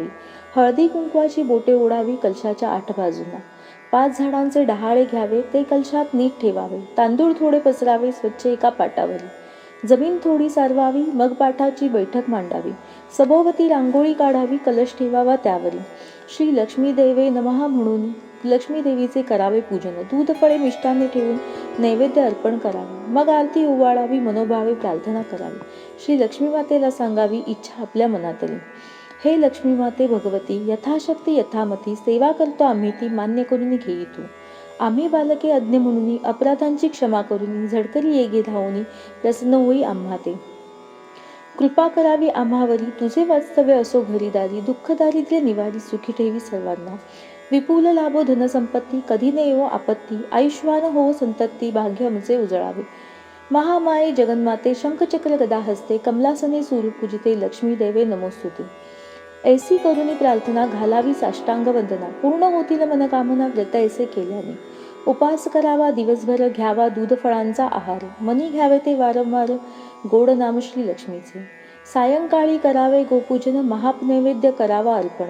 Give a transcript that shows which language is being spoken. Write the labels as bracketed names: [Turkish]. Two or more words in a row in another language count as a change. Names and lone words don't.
[Marathi] हळदी कुंकवाची बोटे ओढावी कलशाच्या 8 बाजूंना. 5 झाडांचे डहाळे घ्यावे ते कलशात नीट ठेवावे. तांदूळ थोडे पसरावे स्वच्छ एका पाटावरी. जमीन थोडी सारवावी मग पाठाची बैठक मांडावी. सभोवती रांगोळी काढावी कलश ठेवावा त्यावरी. [Sanskrit] श्री लक्ष्मी देवे नमः [Marathi] म्हणून लक्ष्मी देवीचे करावे पूजन. दूध फळे मिष्टान्ने ठेवून नैवेद्य अर्पण करावे. मग आरती ओवाळावी मनोभावे प्रार्थना करावी. श्री लक्ष्मी मातेला सांगावी इच्छा आपल्या मनातली. हे लक्ष्मी माते भगवती यथाशक्ती यथामती सेवा करतो आम्ही ती मान्य करून घेई तू. आम्ही बालके अज्ञ म्हणून अपराधांची क्षमा करून झडकरी येगे धावून प्रसन्न होई आम्हा ते. कृपा करावी आम्हावरी तुझे वास्तव्य असो घरीदारी. दुःख दारिद्र्य निवारी सुखी ठेवी सर्वांना. विपुल लाभो धनसंपत्ती कधी न येवो आपत्ती. आयुष्मान हो संतती भाग्य आमचे उजळावे. [Sanskrit] महामाये जगन्माते शंखचक्र गदा हस्ते कमलासने सूर्यपूजिते लक्ष्मी देवे नमोस्तुते. [Marathi] ऐसी करुणी प्रार्थना घालावी साष्टांग वंदना. पूर्ण होतील मनकामना व्रत ऐसे केल्याने. उपास करावा दिवसभर घ्यावा दूध फळांचा आहार. मनी घ्यावे ते वारंवार गोड नाम श्री लक्ष्मीचे. सायंकाळी करावे गोपूजन महानैवेद्य करावा अर्पण.